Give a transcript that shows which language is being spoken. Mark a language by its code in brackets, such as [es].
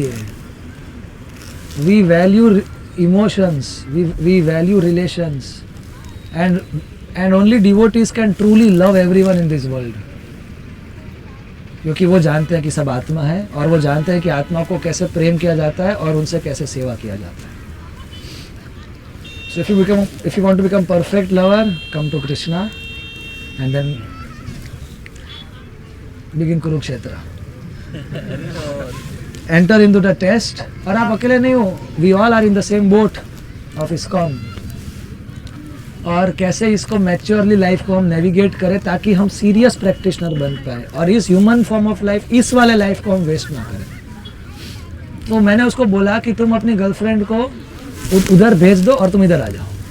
[en] ये we value emotions, we value relations, and only devotees can truly love everyone in this world, [hi] क्योंकि वो जानते हैं कि सब आत्मा है और वो जानते हैं कि आत्मा को कैसे प्रेम किया जाता है और उनसे कैसे सेवा किया जाता है। [en] So if you want to become perfect lover, come to Krishna and then begin Kurukshetra. Enter into the test, [hi] और आप अकेले नहीं हो, [en] we all are in the same boat of ISKCON। [hi] और कैसे इसको मैच्योरली लाइफ को हम नेविगेट करें ताकि हम सीरियस प्रैक्टिशनर बन पाए और इस ह्यूमन फॉर्म ऑफ लाइफ, इस वाले लाइफ को हम वेस्ट ना करें। तो मैंने उसको बोला कि तुम अपनी गर्लफ्रेंड को उधर भेज दो और तुम इधर आ जाओ।